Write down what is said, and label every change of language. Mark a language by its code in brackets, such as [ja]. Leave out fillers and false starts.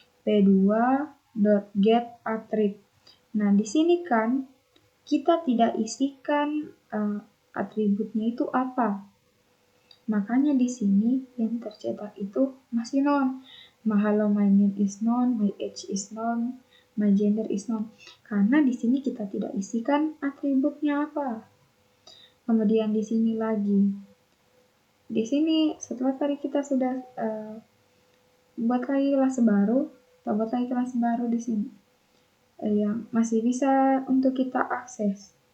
[id] P2.getAttrib. Nah, di sini kan kita tidak isikan atributnya itu apa. Makanya di sini yang tercetak itu masih non. [en] Hello, my name is non, my age is non, my gender is non. [id] Karena di sini kita tidak isikan atributnya apa. Kemudian di sini lagi. Di sini setelah tadi kita sudah buat lagi kelas baru, kita buat lagi kelas baru di sini. Yang masih bisa untuk kita akses.